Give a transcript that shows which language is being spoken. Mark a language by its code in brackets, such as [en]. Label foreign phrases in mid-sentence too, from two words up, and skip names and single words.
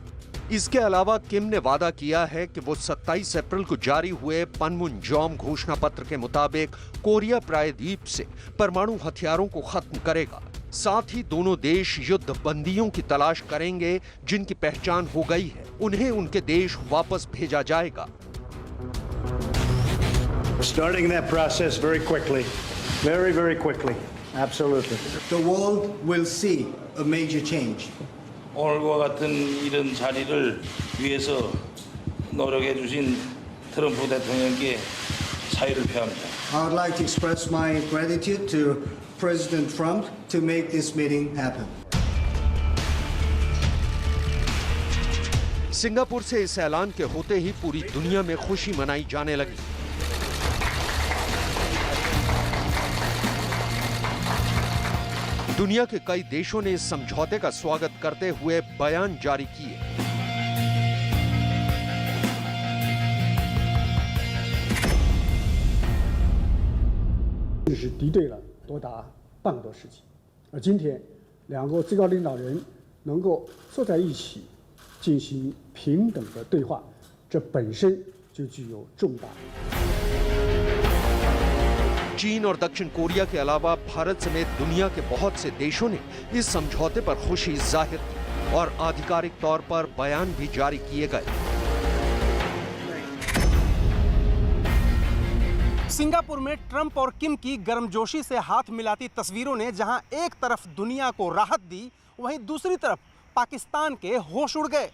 [hi] इसके अलावा किम ने वादा किया है कि वो 27 अप्रैल को जारी हुए पनमुनजोम घोषणा पत्र के मुताबिक कोरिया प्रायद्वीप से परमाणु हथियारों को खत्म करेगा। साथ ही दोनों देश युद्ध बंदियों की तलाश करेंगे जिनकी पहचान हो गई है, उन्हें उनके देश वापस भेजा जाएगा। [en] Starting that process very quickly, very quickly. Absolutely. The world will see a major change. [ko] 오늘과 같은 이런 자리를 위해서 노력해 주신 트럼프 대통령께 사의를 표합니다. [en] I would like to express my gratitude to President Trump to make this meeting happen. [hi] सिंगापुर से इस ऐलान के होते ही पूरी दुनिया में खुशी मनाई जाने लगी। दुनिया के कई देशों ने इस समझौते का स्वागत करते हुए बयान जारी किए। [zh] 是敌对了多达半个多世纪，而今天两个最高领导人能够坐在一起进行平等的对话，这本身就具有重大。 [hi] चीन और दक्षिण कोरिया के अलावा भारत समेत दुनिया के बहुत से देशों ने इस समझौते पर खुशी जाहिर की और आधिकारिक तौर पर बयान भी जारी किए गए। सिंगापुर में ट्रंप और किम की गर्मजोशी से हाथ मिलाती तस्वीरों ने जहां एक तरफ दुनिया को राहत दी, वहीं दूसरी तरफ पाकिस्तान के होश उड़ गए।